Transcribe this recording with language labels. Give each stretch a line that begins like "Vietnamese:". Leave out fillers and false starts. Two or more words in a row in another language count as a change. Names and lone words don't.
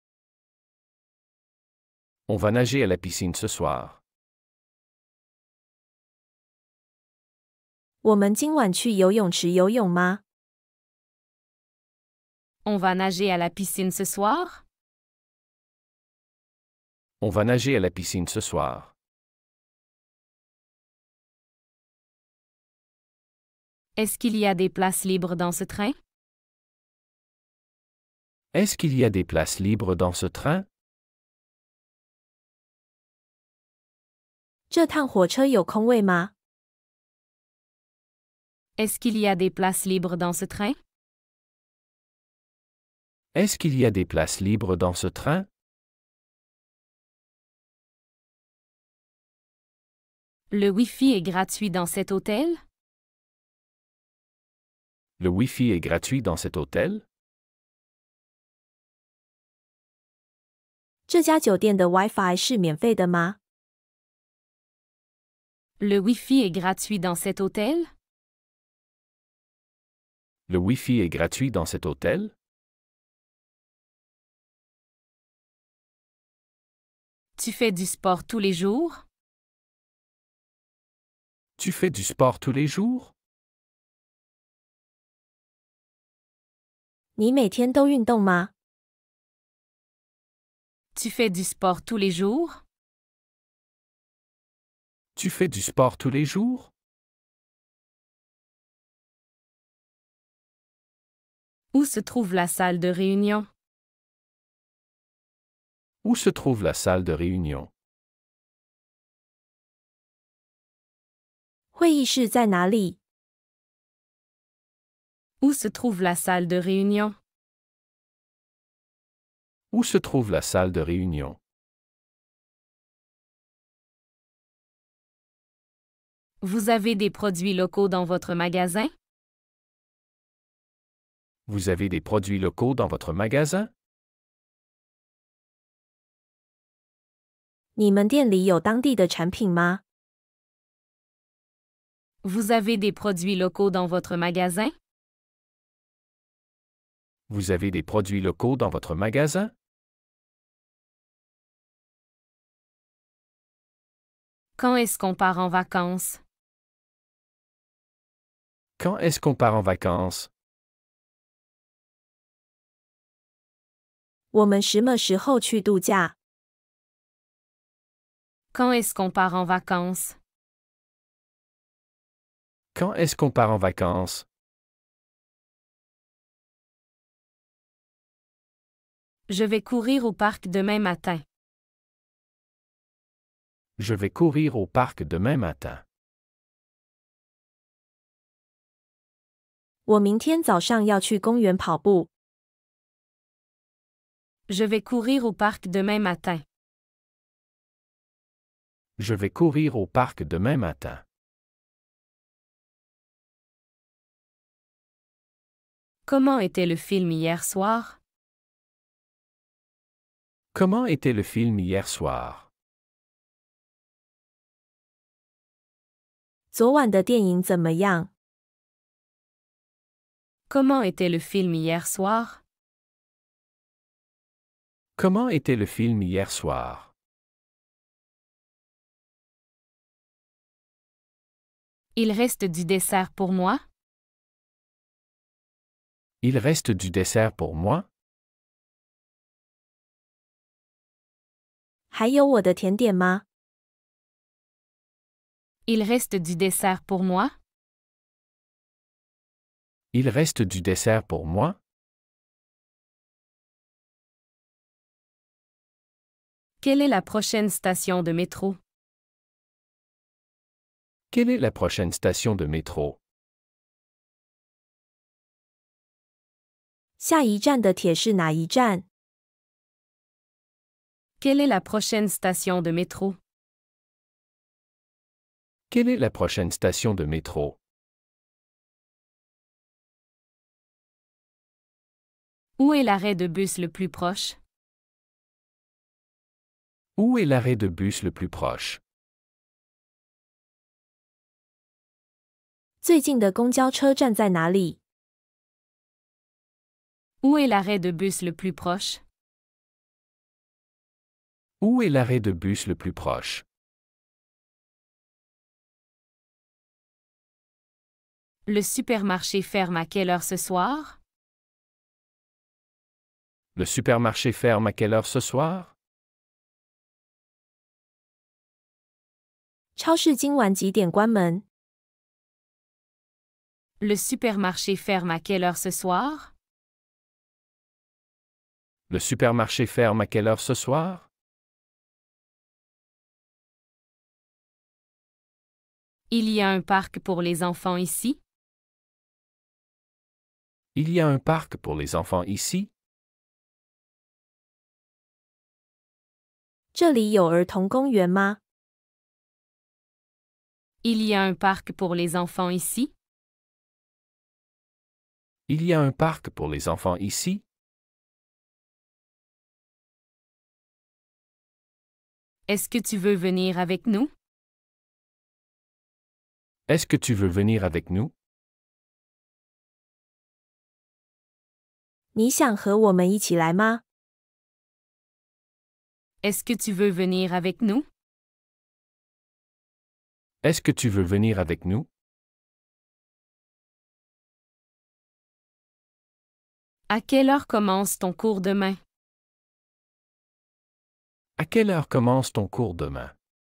French: On va nager à la piscine ce soir.
Chinese: 我们今晚去游泳池游泳吗？
French: On va nager à la piscine ce soir? On va nager à la piscine ce soir. Est-ce qu'il y a des places libres dans ce train? Est-ce qu'il y a des places libres dans ce train?
Chinese: 这趟火车有空位吗？
French: Est-ce qu'il y a des places libres dans ce train? Est-ce qu'il y a des places libres dans ce train? Le Wi-Fi est gratuit dans cet hôtel? Le Wi-Fi est gratuit dans cet hôtel?
Chinese: 这家酒店的 WiFi 是免费的吗？
French: Le Wi-Fi est gratuit dans cet hôtel? Le Wi-Fi est gratuit dans cet hôtel? Tu fais du sport tous les jours? Tu fais du sport tous les jours?
Chinese: 你每天都运动吗？
French: Tu fais du sport tous les jours? Tu fais du sport tous les jours? Où se trouve la salle de réunion? Où se trouve la salle de réunion?
Chinese: 会议室在哪里？
French: Où se trouve la salle de réunion? Où se trouve la salle de réunion? Vous avez des produits locaux dans votre magasin? Vous avez des produits locaux dans votre magasin?
Chinese: 你们店里有当地的产品吗？
French: Vous avez des produits locaux dans votre magasin? Vous avez des produits locaux dans votre magasin? Quand est-ce qu'on part en vacances? Quand est-ce qu'on part en vacances?
Chinese: 我们什么时候去度假？
French: Quand est-ce qu'on part en vacances? Quand est-ce qu'on part en vacances? Je vais courir au parc demain matin. Je vais courir au parc demain matin.
Chinese: 我明天早上要去公园跑步。
French: Je vais courir au parc demain matin. Je vais courir au parc demain matin. Comment était le film hier soir? Comment était le film hier soir?
Chinese: 昨晚的电影怎么样？
French: Comment était le film hier soir? Comment était le film hier soir? Il reste du dessert pour moi? Il reste du dessert pour moi?
Chinese: 还有我的甜点吗？
French: Il reste du dessert pour moi? Il reste du dessert pour moi? Quelle est la prochaine station de métro? Quelle est la prochaine station de métro?
Chinese: 下一站的铁是哪一站？
French: Quelle est la prochaine station de métro? Quelle est la prochaine station de métro? Où est l'arrêt de bus le plus proche? Où est l'arrêt de bus le plus proche?
Chinese: 最近的公交车站在哪里？
French: Où est l'arrêt de bus le plus proche? Où est l'arrêt de bus le plus proche? Le supermarché ferme à quelle heure ce soir? Le supermarché ferme à quelle heure ce soir?
Chinese: 超市今晚几点关门？
French: Le supermarché ferme à quelle heure ce soir? Le supermarché ferme à quelle heure ce soir? Il y a un parc pour les enfants ici? Il y a un parc pour les enfants ici?
Chinese: 这里有儿童公园吗？
French: Il y a un parc pour les enfants ici? Il y a un parc pour les enfants ici? Est-ce que tu veux venir avec nous? Est-ce que tu veux venir avec nous?
Chinese: 你想和我们一起来吗？
French: Est-ce que tu veux venir avec nous? Est-ce que tu veux venir avec nous? À quelle heure commence ton cours demain? À quelle heure commence ton cours demain?